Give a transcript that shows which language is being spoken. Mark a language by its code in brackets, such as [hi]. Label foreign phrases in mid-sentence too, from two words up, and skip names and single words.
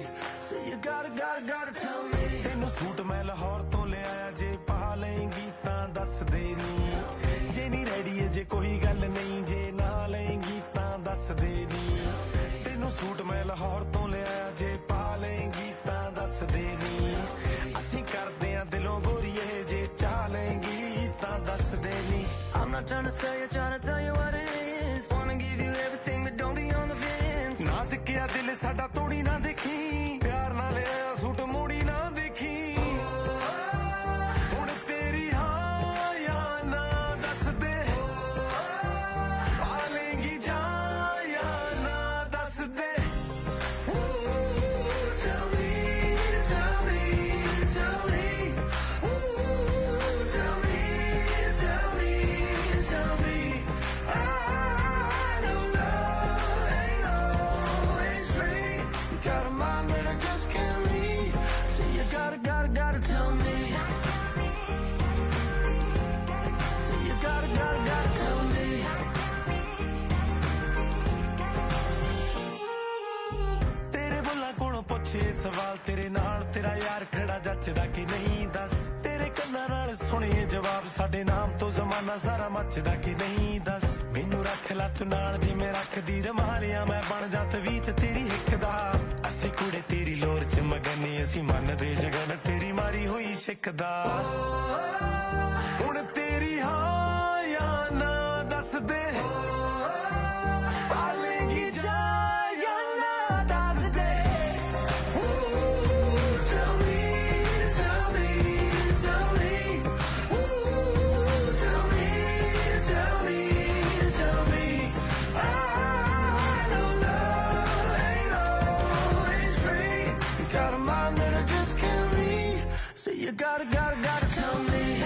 [en] So you gotta tell me. [pa] ਤੈਨੂੰ ਸੂਟ ਮੈਂ ਲਾਹੌਰ ਤੋਂ ਲਿਆਇਆ ਜੇ ਪਾ ਲਏਂਗੀ ਤਾਂ ਦੱਸ ਦੇ ਨੀ ਜੇ ਨਹੀਂ ਰੈਡੀ ਏ ਜੇ ਕੋਈ ਗੱਲ ਨਹੀਂ ਜੇ ਨਾ ਲਏਂਗੀ ਤਾਂ ਦੱਸ ਦੇ ਨੀ ਤੈਨੂੰ ਸੂਟ ਮੈਂ ਲਾਹੌਰ ਤੋਂ ਲਿਆਇਆ ਜੇ ਪਾ ਲਏਂਗੀ ਤਾਂ ਦੱਸ ਦੇ ਨੀ ਅਸੀਂ ਕਰਦੇ ਆਂ ਦਿਲੋਂ ਗੋਰੀਏ ਜੇ ਚਾਹ ਲਏਂਗੀ ਤਾਂ ਦੱਸ ਦੇ ਨੀ [en] I'm not trying to sell you, trying to tell you what it is. Wanna give you everything but don't be on the fence. [pa] ਸਾਡਾ ਤੋੜੀ ਨਾ ਦੇਖੀ ਪਿਆਰ ਨਾਲ ਲਿਆ ਸੂਟ ਮੋੜੀ ਨਾ ਦੇਖੀ ਹੁਣ ਤੇਰੀ ਹਾਂ ਜਾਂ ਨਾ ਦੱਸ ਦੇ ਪਾਲੇਂਗੀ ਜਾਂ ਨਾ ਦੱਸ ਦੇ [en] Tell me, tell me, tell me Tell me, tell me, tell me I don't know, ain't always free You got a mind that I just can't read So you gotta tell me So you gotta tell me [pa] ਤੇਰੇ ਬੋਲਾਂ ਕੋਲੋਂ ਪੁੱਛੇ ਸਵਾਲ ਤੇਰੇ ਨਾਲ ਤੇਰਾ ਯਾਰ ਖੜਾ ਜੱਚਦਾ ਕਿ ਨਹੀਂ ਦੱਸ ਤੇਰੇ ਕੰਨਾਂ ਨਾਲ ਸੁਣੀਏ ਜਵਾਬ ਸਾਡੇ ਨਾਮ ਤੋਂ ਜ਼ਮਾਨਾ ਸਾਰਾ ਮੱਚਦਾ ਕਿ ਨਹੀਂ ਦੱਸ ਮੈਨੂੰ ਰੱਖ ਲੈ ਤੂੰ ਨਾਲ ਜਿਵੇਂ ਰੱਖਦੀ ਰਮਾਲੀਆਂ ਮੈਂ ਬਣ ਜਾ ਤਵੀਤ ਤੇਰੀ ਹਿੱਕ ਦਾ ਅਸੀਂ ਕੁੜੇ ਤੇਰੀ ਲੋਰ ਚ ਮਗਨੇ ਅਸੀਂ ਮੰਨਦੇ ਜਗਨ ਤੇਰੀ ਮਾਰੀ ਹੋਈ ਸਿੱਖ ਦਾ ਹੁਣ ਤੇਰੀ ਹਾਂ ਜਾਂ ਨਾ ਦੱਸ ਦੇ ਪਾਲੇਂਗੀ ਜਾਂ ਨਾ ਦੱਸ ਦੇ [en] Tell me, tell me, tell me Tell me, tell me, tell me I don't know, ain't always free You got a mind that I just can't read So you gotta tell me